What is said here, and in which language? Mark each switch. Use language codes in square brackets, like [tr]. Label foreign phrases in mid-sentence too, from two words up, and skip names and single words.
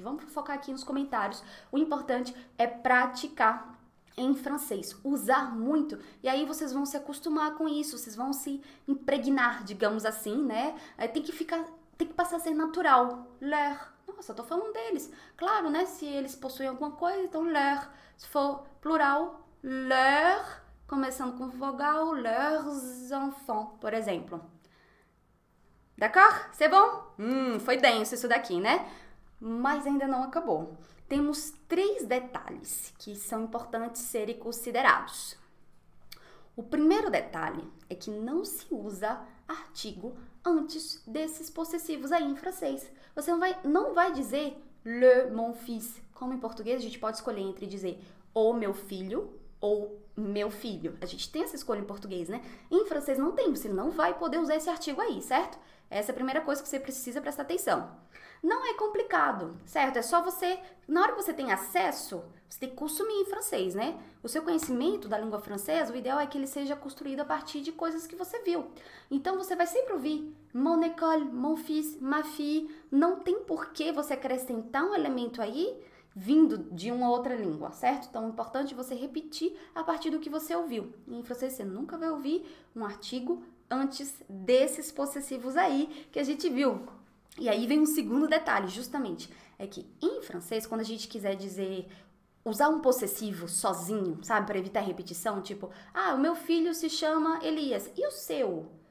[pt] Vamos fofocar aqui nos comentários. O importante é praticar em francês, usar muito, e aí vocês vão se acostumar com isso, vocês vão se impregnar, digamos assim, né? Tem que passar a ser natural. Leur. Nossa, eu tô falando deles. Claro, né? Se eles possuem alguma coisa, então leur. Se for plural, leur, começando com vogal, [fr] leurs enfants, [pt] por exemplo. [fr] D'accord? C'est bon? [pt] Foi denso isso daqui, né? Mas ainda não acabou. Temos 3 detalhes que são importantes serem considerados. O primeiro detalhe é que não se usa artigo antes desses possessivos aí em francês. Você não vai dizer [fr] le mon fils. [pt] Como em português a gente pode escolher entre dizer o meu filho ou meu filho. A gente tem essa escolha em português, né? Em francês não tem, você não vai poder usar esse artigo aí, certo? Essa é a primeira coisa que você precisa prestar atenção. Não é complicado, certo? É só você, na hora que você tem acesso, você tem que consumir em francês, né? O seu conhecimento da língua francesa, o ideal é que ele seja construído a partir de coisas que você viu. Então você vai sempre ouvir [fr] mon école, mon fils, ma fille. [pt] Não tem por que você acrescentar um elemento aí vindo de uma outra língua, certo? Então é importante você repetir a partir do que você ouviu. Em francês você nunca vai ouvir um artigo antes desses possessivos aí que a gente viu. E aí vem um segundo detalhe, justamente, é que em francês, quando a gente quiser dizer, usar um possessivo sozinho, sabe, para evitar repetição, tipo, o meu filho se chama Elias, e o seu?